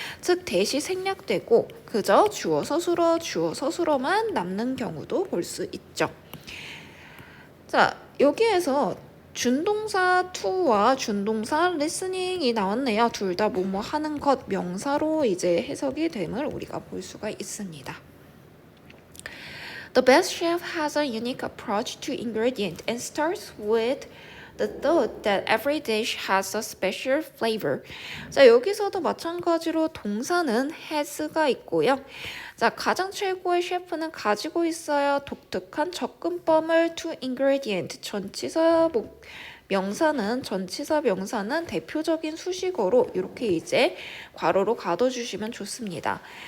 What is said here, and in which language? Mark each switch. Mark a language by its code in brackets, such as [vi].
[ko] 즉 that이 생략되고 그저 주어 서술어만 남는 경우도 볼 수 있죠. 자, 여기에서 준동사 to와 준동사 listening이 나왔네요. 둘 다 뭐뭐 하는 것 명사로 이제 해석이 됨을 우리가 볼 수가 있습니다. [en] The best chef has a unique approach to ingredient and starts with the thought that every dish has a special flavor. [ko] 자, 여기서도 마찬가지로 동사는 has가 있고요. 자, 가장 최고의 셰프는 가지고 있어요. 독특한 접근법을 [en] to ingredient. [ko] 전치사 명사는 대표적인 수식어로 이렇게 이제 괄호로 가둬주시면 좋습니다.